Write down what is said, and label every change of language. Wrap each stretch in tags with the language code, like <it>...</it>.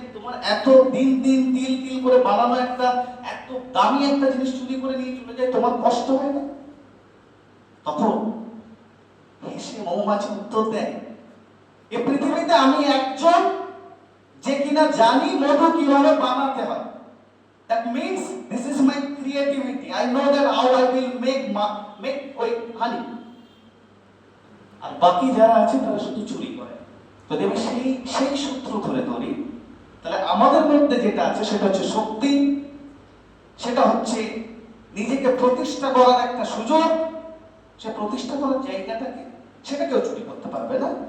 <bn>তোমার এত দিন দিন তিল তিল করে বানানো একটা এত দামি একটা জিনিস চুরি করে নিয়ে চলে যায়, তোমার কষ্ট হয় না? তখন হেসে মৌমাছি উত্তর দেয়, এ পৃথিবীতে আমি একজন যে কিনা জানি মধু কিভাবে বানাতে হয়।</bn> <en>That means this is my creativity. I know that how I will make honey.</en> <bn>আর বাকি যারা আছে তারা শুধু চুরি করে। যদি আমি সেই সূত্র ধরে ধরি, তাহলে আমাদের মধ্যে যেটা আছে সেটা হচ্ছে শক্তি, সেটা হচ্ছে নিজেকে প্রতিষ্ঠা করার একটা সুযোগ। সে প্রতিষ্ঠা করার জায়গাটাকে সেটা কেউ চুরি করতে পারবে না।</bn>